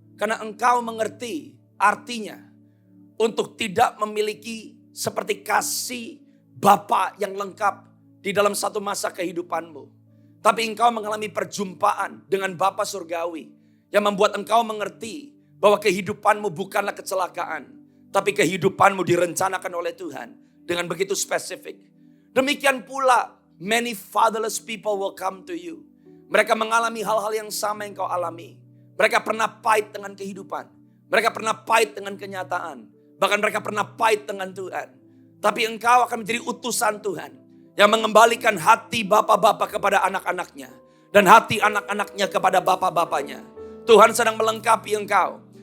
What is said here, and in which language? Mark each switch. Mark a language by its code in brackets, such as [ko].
[id] Karena engkau mengerti artinya untuk tidak memiliki seperti kasih Bapa yang lengkap di dalam satu masa kehidupanmu. Tapi engkau mengalami perjumpaan dengan Bapa surgawi yang membuat engkau mengerti bahwa kehidupanmu bukanlah kecelakaan, tapi kehidupanmu direncanakan oleh Tuhan dengan begitu spesifik. Demikian pula [en] many fatherless people will come to you. [id] Mereka mengalami hal-hal yang sama yang kau alami. Mereka pernah pahit dengan kehidupan. Mereka pernah pahit dengan kenyataan. Bahkan mereka pernah pahit dengan Tuhan. Tapi engkau akan menjadi utusan Tuhan yang mengembalikan hati bapa-bapa kepada anak-anaknya. Dan hati anak-anaknya kepada bapa-bapanya. Tuhan sedang melengkapi engkau.